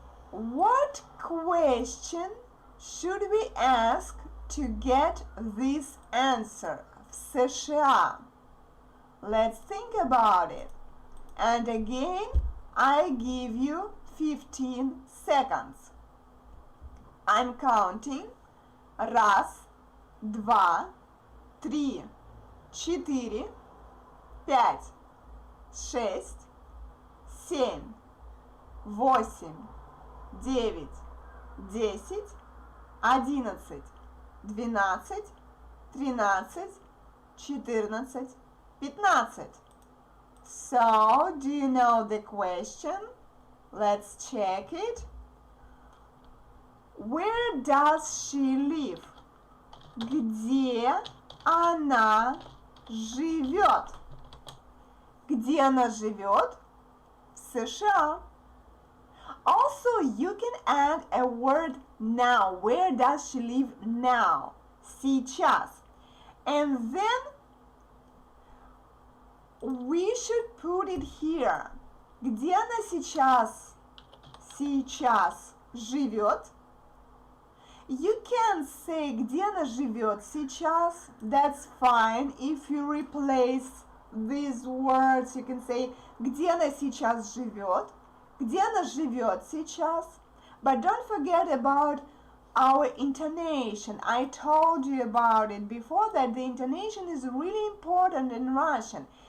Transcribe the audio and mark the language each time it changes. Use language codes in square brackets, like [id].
[en] What question should we ask to get this answer? [ru] В США. [en] Let's think about it. And again, I give you 15 seconds. I'm counting. [ru] Раз, два, три, четыре, пять, шесть, семь, восемь, девять, десять, 11, 12, 13, 14, 15. [en] So, do you know the question? Let's check it. Where does she live? [ru] Где она живет? Где она живет? В США. [en] Also, you can add a word now. Where does she live now? [ru] Сейчас. [en] And then we should put it here. [ru] Где она сейчас? Сейчас живет. [en] You can say [ru] где она живет сейчас. [en] That's fine. If you replace these words, you can say [ru] где она сейчас живет. Где она живет сейчас? [en] But don't forget about our intonation. I told you about it before that the intonation is really important in Russian.